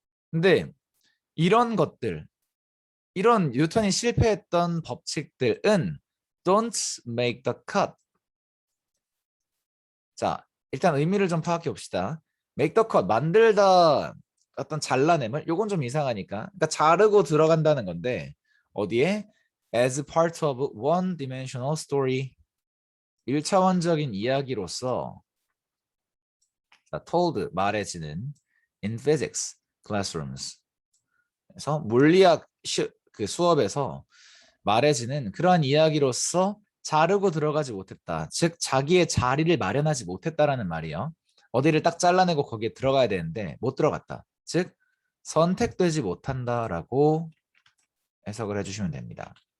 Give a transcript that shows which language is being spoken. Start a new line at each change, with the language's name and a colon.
Korean: 근데 이런 것들, 이런 뉴턴이 실패했던 법칙들은
English: don't make the cut.
Korean: 자, 일단 의미를 좀 파악해 봅시다. make the cut, 만들다 어떤 잘라냄을, 요건 좀 이상하니까. 그러니까 자르고 들어간다는 건데 어디에?
English: as part of one dimensional story.
Korean: 1차원적인 이야기로서
English: told,
Korean: 말해지는
English: in physics classrooms.
Korean: 그래서 물리학 그 수업에서 말해지는 그러한 이야기로서 자르고 들어가지 못했다. 즉 자기의 자리를 마련하지 못했다라는 말이요. 어디를 딱 잘라내고 거기에 들어가야 되는데 못 들어갔다. 즉 선택되지 못한다라고 해석을 해주시면 됩니다.